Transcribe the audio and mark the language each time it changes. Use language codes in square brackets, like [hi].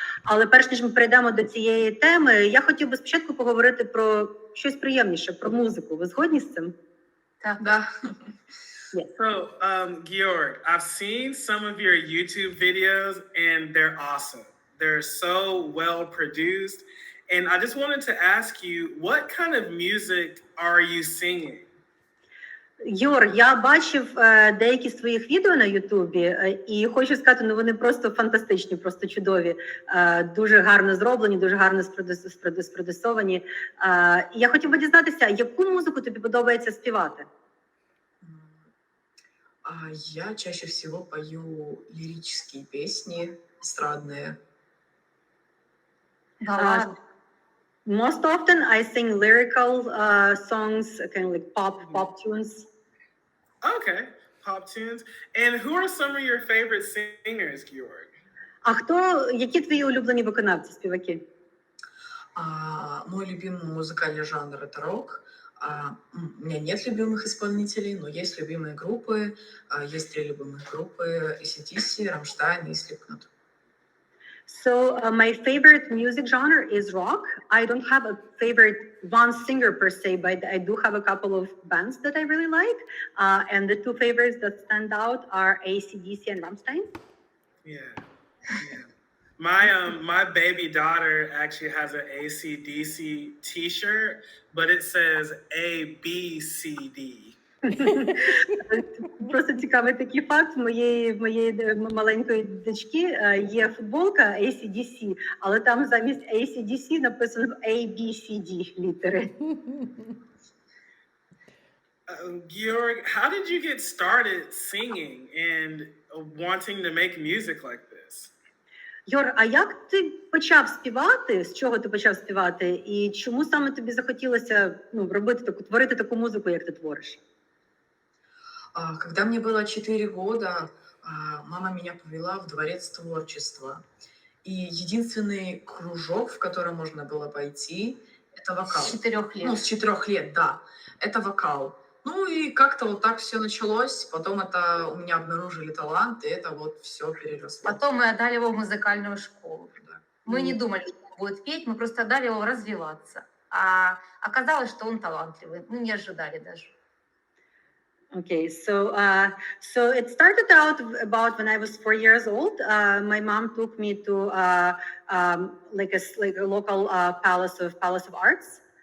[uk] Але перш ніж ми перейдемо до цієї теми, я хотів би спочатку поговорити про щось приємніше, про музику. Ви згодні з цим? Так. [ru] Да. [en] Yes. So, Georg, I've seen some of your YouTube videos and they're awesome. They're so well produced. And I just wanted to ask you, what kind of music are you singing? [uk] Юр, я бачив деякі з твоїх відео на Ютубі, і хочу сказати, вони просто фантастичні, просто чудові, дуже гарно зроблені, дуже гарно спродюсовані. Я хотів би дізнатися, яку музику тобі подобається співати? [ru] Я чаще всего пою лирические песни, эстрадные. [en] Most often I sing lyrical songs, kind of like pop tunes. Okay, pop tunes. And who are some of your favorite singers, Georg? [uk] Які твої улюблені виконавці, співаки? [ru] Мой любимый музыкальный жанр — это рок. У меня нет любимых исполнителей, но есть любимые группы. Есть 3 любимых группы: AC/DC, Рамштайн и Slipknot. [en] So my favorite music genre is rock. I don't have a favorite one singer per se, but I do have a couple of bands that I really like. And the two favorites that stand out are AC/DC and Rammstein. Yeah, yeah. My baby daughter actually has an AC/DC T-shirt, but it says ABCD. [uk] Просто цікавий такий факт. В моєї маленької дочки є футболка AC/DC, але там замість AC/DC написано ABCD літери. [en] Georg, how did you get started singing and wanting to make music like this? [uk] Йор, а як ти почав співати? З чого ти почав співати? І чому саме тобі захотілося робити творити таку музику, як ти твориш? [ru] Когда мне было 4 года, мама меня повела в дворец творчества. И единственный кружок, в котором можно было пойти, это вокал. С 4 лет. Ну, с 4 лет, да. Это вокал. Ну и как-то вот так все началось. Потом это у меня обнаружили талант, и это вот все переросло. Потом мы отдали его в музыкальную школу. Да. Мы не думали, что он будет петь, мы просто отдали его развиваться. А оказалось, что он талантливый. Мы не ожидали даже. [en] Okay, so it started out about when I was 4 years old. My mom took me to like a local palace of arts.